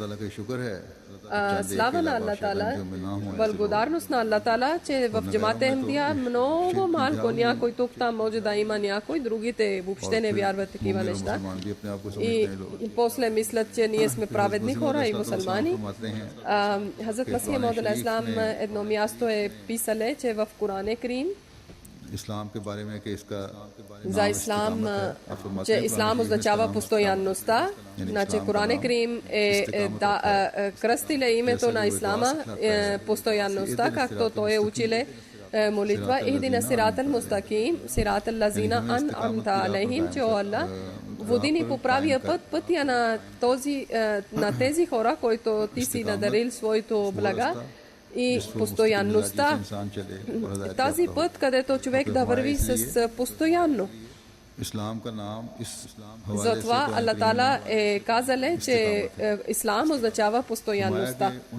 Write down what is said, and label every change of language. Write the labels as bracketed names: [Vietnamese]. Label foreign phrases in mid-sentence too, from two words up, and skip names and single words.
[Bulgarian] Слава на Аллах Таала, благодарност на Аллах Таала, че в джамата Ахмадия много малко някой тук там може да има някой, другите въобще не вярват такива неща. И после мислят, че ние сме праведни хора и мусулмани. Хазрат Масих Мауд [Arabic] عليه السلام [Bulgarian] едно място е писале, че в Коран Карим за ислам, че ислам означава постоянността. Значи Коран Карим кръстиле името на ислама постоянността, както той е училе молитва [Arabic] اهدنا الصراط المستقيم صراط الذين أنعمت عليهم, [Bulgarian] че о Аллах, води ни по правия път, пътя на тези хора, които ти си надарил своето блага. И постоянността, тази път, където човек да върви с постоянно. Затова Аллах Таала е казале, че ислам означава постоянността.